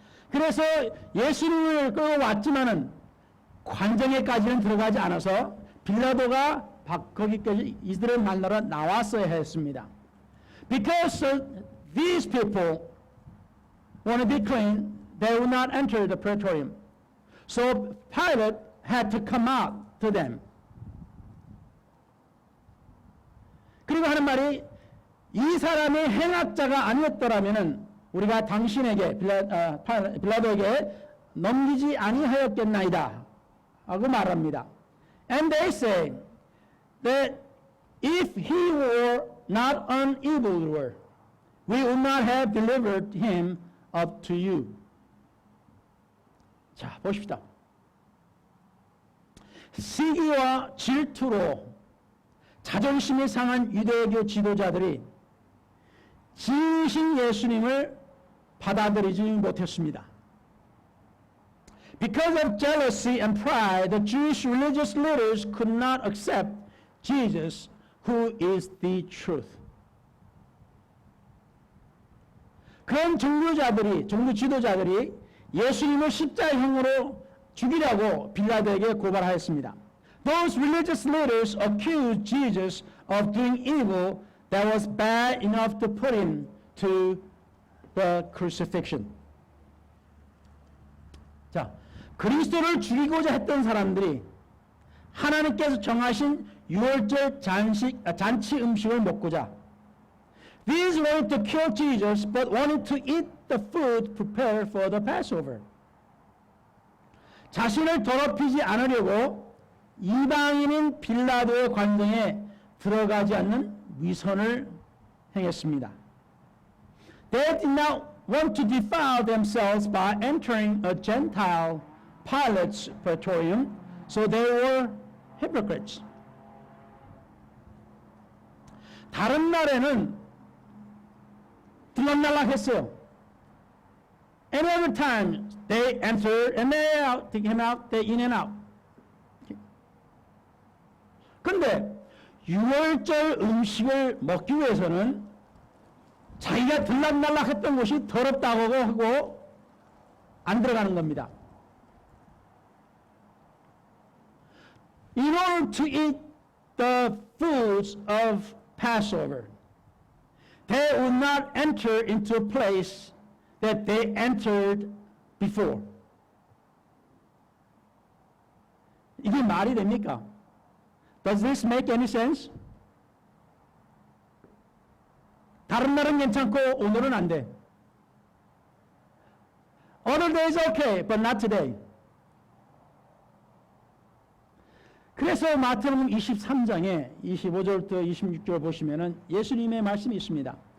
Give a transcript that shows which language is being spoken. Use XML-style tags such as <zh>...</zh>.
<ko>그래서 예수님을 끌어왔지만은 관정에까지는 들어가지 않아서 빌라도가 거기까지 이들을 만나러 나왔어야 했습니다.</ko> <en>Because these people want to be clean, they would not enter the praetorium. So Pilate had to come out to them.</en> <ko>그리고 하는 말이 이 사람이 행악자가 아니었더라면은 우리가 당신에게 빌라도에게 넘기지 아니하였겠나이다 하고 말합니다.</ko> <en>And they say that if he were not an evildoer, we would not have delivered him up to you.</en> <ko>자, 보십시다. 시기와 질투로 자존심이 상한 유대교 지도자들이 지으신 예수님을 받아들이지 못했습니다.</ko> <en>Because of jealousy and pride, the Jewish religious leaders could not accept Jesus, who is the truth.</en> <ko>그런 종교 지도자들이 예수님을 십자형으로 죽이라고 빌라도에게 고발하였습니다.</ko> <en>Those religious leaders accused Jesus of doing evil that was bad enough to put him to the crucifixion.</en> <ko>자, 그리스도를 죽이고자 했던 사람들이 하나님께서 정하신 유월절 잔치 음식을 먹고자</ko> <en>These wanted to kill Jesus but wanted to eat the food prepared for the Passover.</en> <ko>자신을 더럽히지 않으려고 이방인인 빌라도의 관정에 들어가지 않는 위선을 행했습니다.</ko> <en>They did not want to defile themselves by entering a Gentile Pilate's praetorium, so they were hypocrites.</en> <ko>다른 날에는 들락날락했어요.</ko> <en>Any other time they enter and they out, they came out, they in and out.</en> <ko>근데 유월절 음식을 먹기 위해서는 자기가 들락날락했던 곳이 더럽다고 하고 안 들어가는 겁니다.</ko> <en>In order to eat the foods of Passover, they would not enter into a place that they entered before.</en> <ko>이게 말이 됩니까?</ko> <en>Does this make any sense?</en> <ko>다른 날은 괜찮고 오늘은 안 돼.</ko> <en>Other days okay, but not today.</en> <ko>그래서 마태복음 23장에 25절부터 26절 보시면은 예수님의 말씀이 있습니다.</ko>